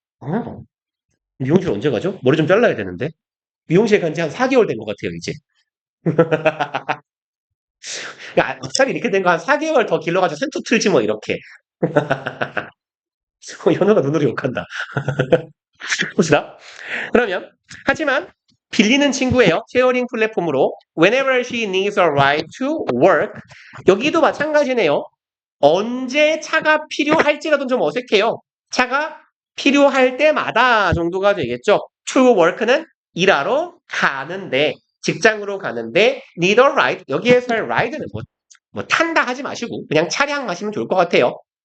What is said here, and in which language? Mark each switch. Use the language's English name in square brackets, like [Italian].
[Korean] 아, 미용실 언제 가죠? 머리 좀 잘라야 되는데. 미용실 간지 한 4개월 된 것 같아요, 이제. 그러니까 어차피 이렇게 된 거 한 4개월 더 길러가지고 센터 틀지 뭐, 이렇게. 현우가 눈으로 욕한다. 봅시다. 그러면, 하지만, 빌리는 친구예요. 쉐어링 플랫폼으로. [English] Whenever she needs a ride to work. [Korean] 여기도 마찬가지네요. 언제 차가 필요할지가 좀 어색해요. 차가 필요할 때마다 정도가 되겠죠. to work는 일하러 가는데, 직장으로 가는데, [English] need a ride. [Korean] 여기에서의 ride는 뭐 탄다 하지 마시고, 그냥 차량 마시면 좋을 것 같아요.